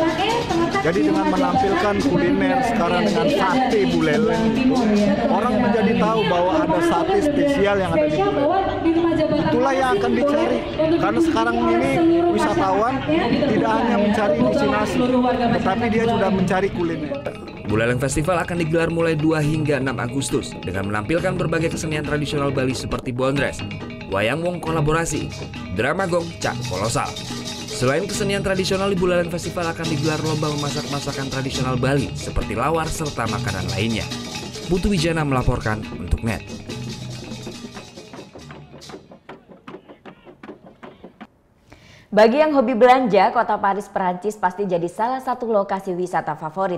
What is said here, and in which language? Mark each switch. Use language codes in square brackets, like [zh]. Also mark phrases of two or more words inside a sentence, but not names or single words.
[id] Jadi dengan menampilkan kuliner sekarang dengan sate Buleleng, orang menjadi tahu bahwa ada sate spesial yang ada di Buleleng. Itulah yang akan dicari, karena sekarang ini wisatawan tidak hanya mencari destinasi, tetapi dia sudah mencari kuliner. Buleleng Festival akan digelar mulai 2 hingga 6 Agustus dengan menampilkan berbagai kesenian tradisional Bali seperti Bondres, Wayang Wong kolaborasi, drama gong, cak kolosal. Selain kesenian tradisional, di Buleleng Festival akan digelar lomba memasak masakan tradisional Bali seperti lawar serta makanan lainnya. Putu Wijana melaporkan untuk NET. Bagi yang hobi belanja, kota Paris, Perancis pasti jadi salah satu lokasi wisata favorit.